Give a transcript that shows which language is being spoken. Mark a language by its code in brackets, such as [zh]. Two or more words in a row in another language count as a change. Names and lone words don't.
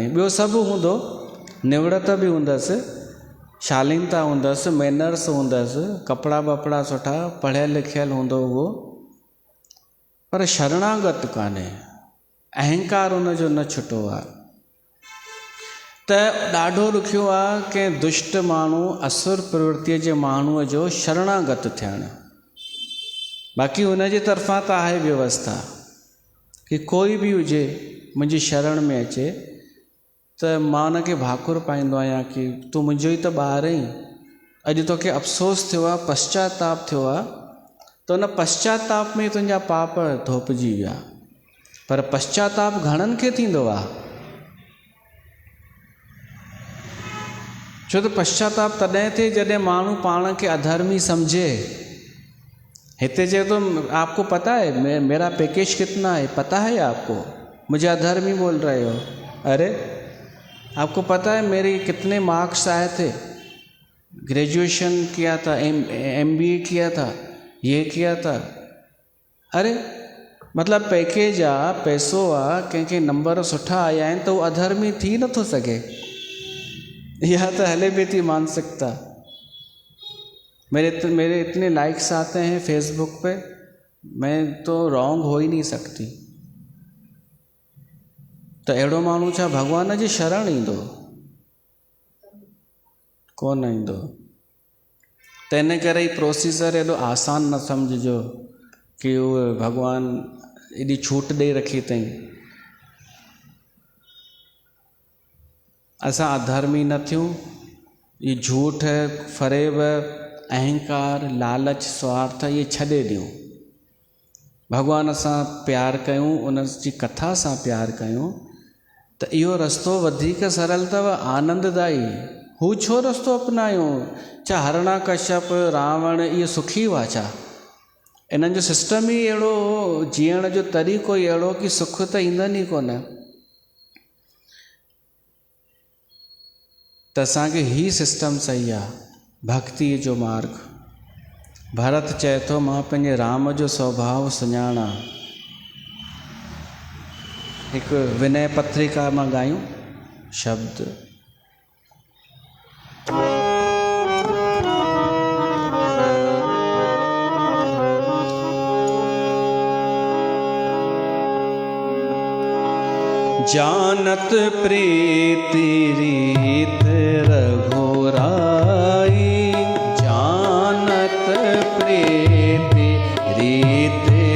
[sd] ॿियो सभु हूंदो, निवड़त बि हूंदसि, शालीनता हूंदसि, मैनर्स हूंदसि, कपिड़ा वपड़ा सुठा, पढ़ियल लिखियल हूंदो उहो, पर शरणागत कान्हे, अहंकार हुनजो न छुटो आहे। त ॾाढो ॾुखियो आहे कंहिं दुष्ट माण्हू, असुर प्रवृत्तिअ जे माण्हूअ जो शरणागत थियणु। बाक़ी हुनजे तरफ़ां त आहे व्यवस्था कि कोई बि हुजे मुंहिंजी शरण में अचे त मां हुनखे भाकुर पाईंदो आहियां कि तूं मुंहिंजो ई त ॿार आहीं। अॼु तोखे अफ़सोस थियो आहे, पश्चाताप थियो आहे, त हुन पश्चाताप में तुंहिंजा पाप धोपिजी विया। पर पश्चाताप घणनि खे थींदो आहे? छो त पश्चाताप तॾहिं थिए जॾहिं माण्हू पाण खे अधर्मी सम्झे। हिते चए [hi] तो आपको पता है मेरा पैकेज कितना है, पता है आपको, मुझे अधर्मी बोल रहे हो। अरे आपको पता है मेरे कितने मार्क्स आए थे, ग्रेजुएशन किया था, MBA किया था, ये किया था। [sd] अरे मतलब पैकेज आ, पैसो आ, कंहिंखे नंबर सुठा आया आहिनि त उहो अधर्मी थी नथो सघे। इहा त हले पई थी मानसिकता। [hi] मेरे इतने लाइक्स आते हैं फेसबुक पे, मैं तो रॉन्ग हो ही नहीं सकती। [sd] त अहिड़ो माण्हू छा भॻवान जी शरण ईंदो? कोन ईंदो। त इन करे ई प्रोसीजर एॾो आसान न सम्झिजो कि उहे भॻवान एॾी छूट ॾेई रखी अथई। असां अधर्मी न थियूं, ये झूठ, फ़रेब, अहंकार, लालच, स्वार्थ ये छॾे ॾियूं। भॻवान सां प्यारु कयूं, उन जी कथा सां प्यारु कयूं, त इहो रस्तो वधीक सरल अथव, आनंददायी। हू छो रस्तो अपनायूं? छा हरणाकश्यप, रावण इहे सुखी हुआ छा? इन्हनि जो सिस्टम ई अहिड़ो, जीअण जो तरीक़ो ई अहिड़ो कि सुख त ईंदनि ई कोन। त असांखे ही सिस्टम सही आहे, भक्ति जो मार्ग। भरत चए थो मां पंहिंजे राम जो स्वभाव सुञाणा। हिकु विनय पत्रिका मां ॻायूं शब्द। [bra] जानत प्रीति रीत रघुराई, जानत प्रीति रीत